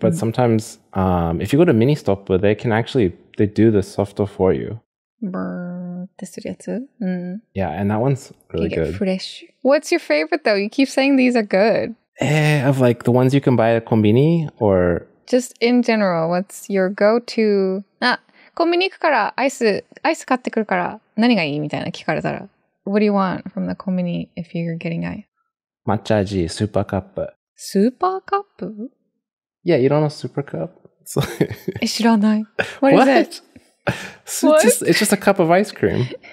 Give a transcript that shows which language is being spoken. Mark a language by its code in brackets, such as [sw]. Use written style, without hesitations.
[en] But sometimes if you go to mini stop, they do the softo for you. Yeah, and that one's really good. Fresh. What's your favorite, though? You keep saying these are good. Of like the ones you can buy at conbini or... Just in general, what's your go-to? [ja] コンビニ行くからアイス買ってくるから何がいいみたいな聞かれたら [en] What do you want from the コンビニ if you're getting ice? [ja] Matcha味スーパーカップ [en] Super cup? Yeah, you don't know super cup? [ja] 知らない [en] What is it? It's just a cup of ice cream.